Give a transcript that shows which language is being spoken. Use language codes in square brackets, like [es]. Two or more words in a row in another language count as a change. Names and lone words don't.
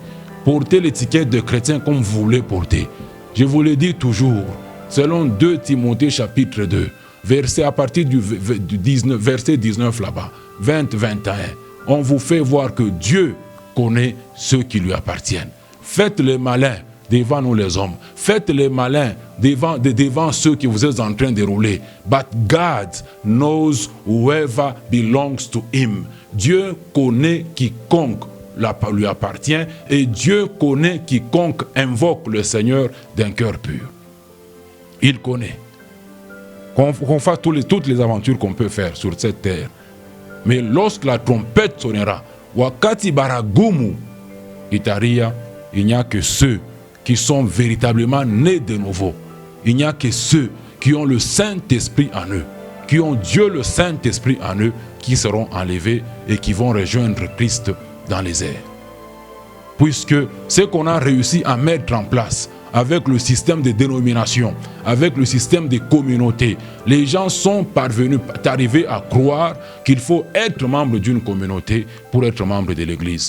[fr] Porter l'étiquette de chrétien comme vous voulez porter. Je vous le dis toujours, selon 2 Timothée chapitre 2, verset à partir du 19, verset 19 là-bas, 20-21, on vous fait voir que Dieu connaît ceux qui lui appartiennent. Faites les malins devant nous les hommes. Faites les malins devant ceux que vous êtes en train de rouler. [en] But God knows whoever belongs to him. [fr] Dieu connaît quiconque lui appartient et Dieu connaît quiconque invoque le Seigneur d'un cœur pur. Il connaît. Qu'on fasse toutes les aventures qu'on peut faire sur cette terre. Mais lorsque la trompette sonnera, [sw] Wakati baragumu itaria, [fr] il n'y a que ceux qui sont véritablement nés de nouveau. Il n'y a que ceux qui ont le Saint-Esprit en eux, qui ont Dieu le Saint-Esprit en eux, qui seront enlevés et qui vont rejoindre Christ dans les airs. Puisque ce qu'on a réussi à mettre en place avec le système de dénomination, avec le système de communauté, les gens sont arrivés à croire qu'il faut être membre d'une communauté pour être membre de l'Église.